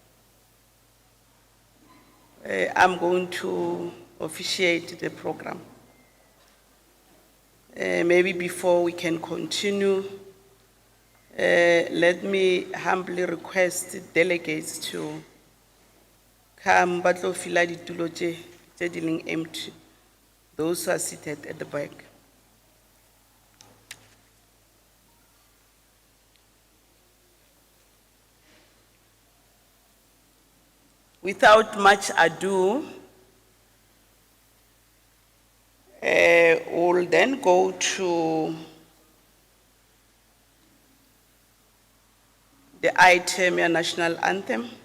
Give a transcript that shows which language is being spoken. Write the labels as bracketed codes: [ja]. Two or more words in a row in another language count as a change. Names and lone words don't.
[en] I'm going to officiate the program. Maybe before we can continue, let me humbly request delegates to come, but [tn] lo fila ditulo tse di leng [en] empty. Those who are seated at the back. Without much ado, we'll then go to the item, your national anthem,